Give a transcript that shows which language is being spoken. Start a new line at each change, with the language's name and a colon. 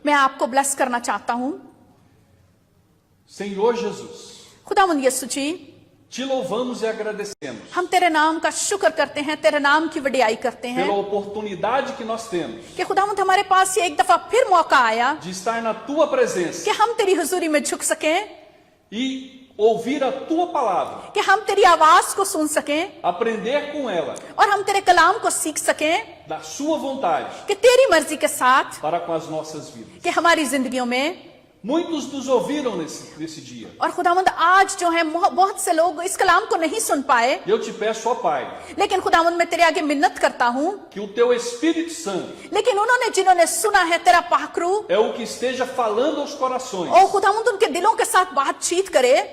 Hindi: मैं आपको ब्लेस करना चाहता हूँ।
Portuguese: Senhor Jesus,
Hindi: खुदावंद यीशु जी,
Portuguese: te louvamos e agradecemos
Hindi: हम तेरे नाम का शुक्र करते हैं, तेरे नाम की वडियाई करते हैं
Portuguese: pela oportunidade que nós temos
Hindi: कि खुदावंद हमारे पास ये एक दफा फिर मौका आया
Portuguese: de estar na tua presença
Hindi: कि हम तेरी हुजूरी में झुक सकें
Portuguese: e ouvir a tua palavra,
Hindi: कि हम तेरी आवाज को सुन सकें
Portuguese: aprender com ela,
Hindi: और हम तेरे कलाम को सीख सकें
Portuguese: da sua vontade
Hindi: कि तेरी मर्जी के साथ
Portuguese: para com as nossas vidas.
Hindi: कि हमारी जिंदगियों में।
Portuguese: Muitos nos ouviram nesse dia.
Hindi: और खुदावंद आज जो है बहुत से लोग इस कलाम को नहीं सुन पाए,
Portuguese: Eu te peço, ó Pai,
Hindi: लेकिन खुदावंद मैं तेरे आगे मिन्नत करता हूँ,
Portuguese: que o teu Espírito Santo
Hindi: लेकिन उन्होंने जिन्होंने सुना है तेरा पाखरू,
Portuguese: é o que esteja falando aos corações
Hindi: और खुदावंद उनके दिलों के साथ बातचीत करे